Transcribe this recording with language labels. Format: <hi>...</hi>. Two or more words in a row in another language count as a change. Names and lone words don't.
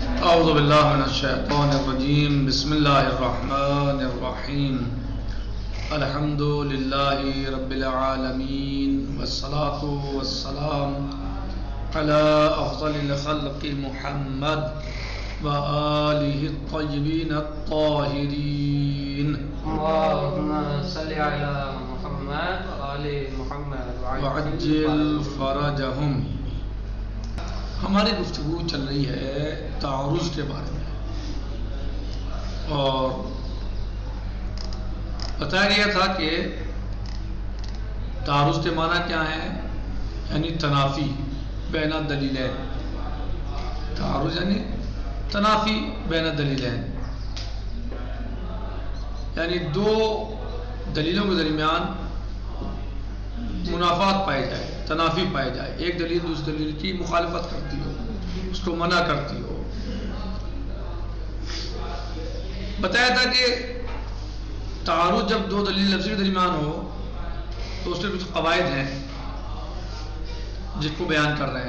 <ar>اعوذ باللہ من الشیطان الرجیم بسم اللہ الرحمن الرحیم الحمد للہ رب العالمین والصلاة والسلام علی افضل الخلق محمد وآلہ الطیبین الطاہرین اللہم صلی علی محمد وآل محمد وعجل فرجہم۔</ar> <ur>ہماری گفتگو چل رہی ہے تعارض کے بارے میں، اور بتایا گیا تھا کہ تعارض کے معنی کیا ہے،</ur> <ar>یعنی تنافی بین الدلیلین۔</ar> <ur>تعارض یعنی</ur> <ar>تنافی بین الدلیلین،</ar> <ur>یعنی دو دلیلوں کے درمیان منافات پائے جائے، تنافی پائے جائے، ایک دلیل دوسری دلیل کی مخالفت کرتی ہو، اس کو منع کرتی ہو۔ بتایا تھا کہ تعارض جب دو دلیل لفظی کے درمیان ہو تو اس کے کچھ قواعد ہیں جس کو بیان کر رہے ہیں۔</ur>